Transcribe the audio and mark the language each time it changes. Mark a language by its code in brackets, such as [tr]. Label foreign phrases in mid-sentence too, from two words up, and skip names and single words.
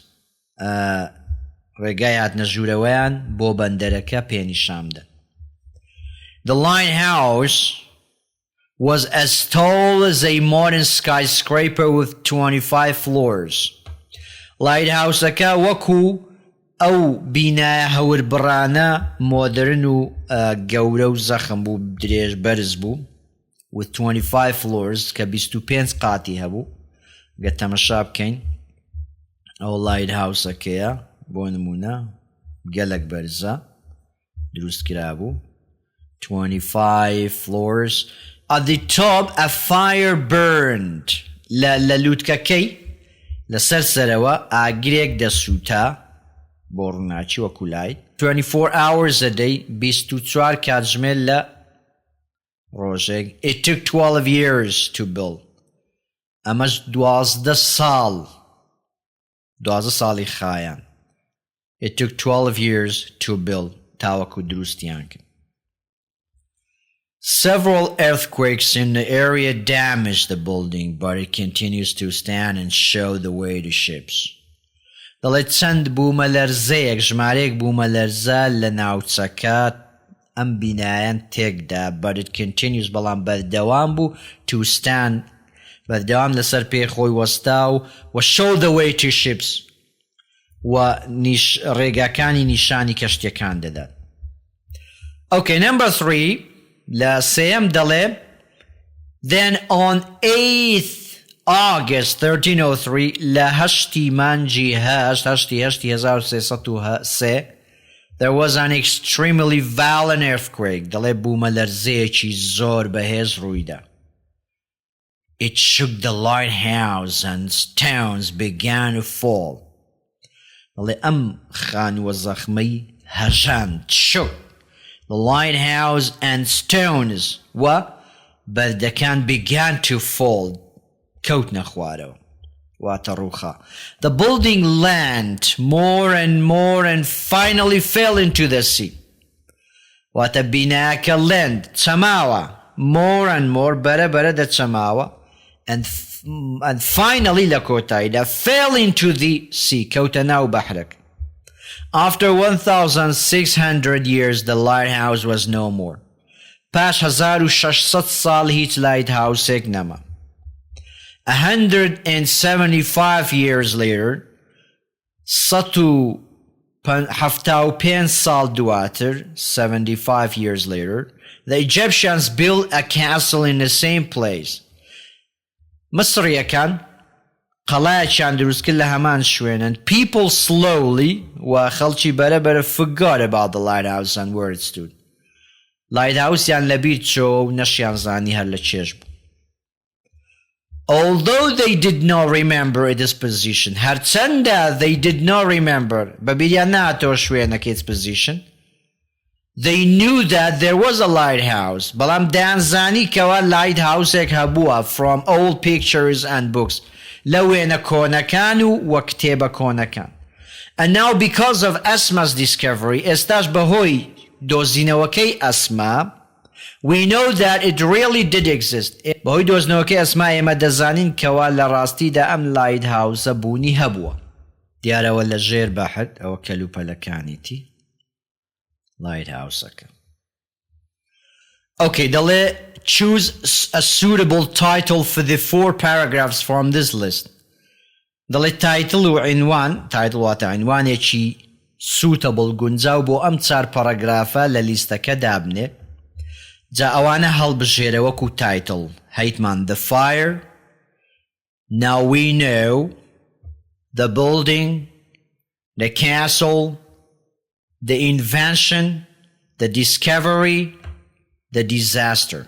[ckb] ڕێگای هاتنە ژوورەوەیان بۆ بەندەرەکە پێنیشامدە [en] The lighthouse was as tall as a modern skyscraper with 25 floors. [ckb] Lighthouse-ەکە وەکو ئەو بینایە هەوربڕانە مۆدرن و گەورە و زەخم بوو درێژ بەرز بوو [en] with 25 floors [ckb] کە 25 قاتی هەبوو گە تەمەشا بکەین ئەو lighthouse-ئەکەیە بۆ نمونە گەلک بەرزە دروست کرابوو [en] 25 floors. At the top, a fire burned. [ckb] لە لووتکەکەی لەسەر سەرەوە ئاگرێک دەسووتا بۆ ڕووناچی وەکو لای [en] 24 hours a day [ckb] 24 کاتژمێر لە ڕۆژێک [en] It took 12 years to build. [ckb] ئەمەش 12 ساڵی خایان [en] It took 12 years to build [ckb] تاوەکو دروستیان کرد [en] Several earthquakes in the area damaged the building, but it continues to stand and show the way to ships. [ckb] دەڵێت چەند بوومەلەرزەیەک ژمارەیەک بوومەلەرزە لە ناوچەکە ئەم بینایەن تێکدا [en] but it continues [ckb] بەڵام بەردەوام بوو [en] to stand [ckb] بەردەوام لەسەر پێی خۆی وەستا و [en] show the way to ships [ckb] و ڕێگاکانی نیشانی کەشتیەکان دەدات. [en] Okay, number 3 [ckb] لە سێم دەڵێ [en] Then on 8th August 1303 [ckb] لە هەشتی مانجی هەشتی 1303 [en] there was an extremely violent earthquake دەڵێ [ckb] بوومەلەرزەیەکی زۆر بەهێز ڕوویدا [en] It shook the lighthouse and stones began to fall [ckb] دەڵێ ئەم خانووە زەخمەی [en] هەژاند shook The lighthouse and stones بەردەکان began to fall [ckb] کەوتنە خوارەوە واتە [en] ڕووخا The building leaned more and more and finally fell into the sea [ckb] واتە بینایەکە [en] leaned چەماوە more and more [ckb] بەرە دەچەماوە [en] and finally [ckb] لە کۆتاییدا [en] fell into the sea [ckb] کەوتە ناو بەحرەکە [en] After 1,600 years, the lighthouse was no more. [ckb] پاش 1600 ساڵ هیچ lighthouse-ێک نەما. [en] 175 years later, [ckb] 175 ساڵ دواتر, [en] 75 years later, the Egyptians built a castle in the same place. [ckb] مصریەکان قەڵایەکیان دروست کرد لە هەمان شوێنن [en] people slowly [ckb] و خەڵکی بەرەبەرە [en] forgot about the lighthouse and where it stood [ckb] lighthouse-یان لەبیر چۆ و نەشیان زانی هەر لە چێژ بوو [en] although they did not remember its position هەرچەندە they did not remember [ckb] بەبیریان ناتەوە شوێنەکە [en] its position they knew that there was a lighthouse [ckb] بەڵام دەیانزانی کەوا lighthouse-ێک هەبووە [en] from old pictures and books [ckb] لەوێنە کۆنەکان و کتێبە کۆنەکان [en] and now because of Asma's discovery [ckb] ئێستاش بەهۆی دۆزینەوەکەی ئەسما [en] We know that it really did exist. [ckb] بەهۆی دۆزنەوەکەی ئەسما ئێمە دەزانین کەوا لە ڕاستیدا ئەم lighthouse بوونی هەبووە. دیارەوە لە ژێر بەحر ئەوە کەلوپەلەکانیتی lighthouse-ەکە. [en] Okay, دەڵێ choose a suitable title for the 4 paragraphs from this list. [ckb] دەڵێ title و عنوان title واتە عنوانێکی suitable گونجاو بۆ ئەم 4 پاراگرافە لە لیستەکە دابنێ. جا ئەوانە هەڵبژێرە وەکو title هەیتمان [en] the fire, now we know, the building, the castle, the invention, the discovery, the disaster.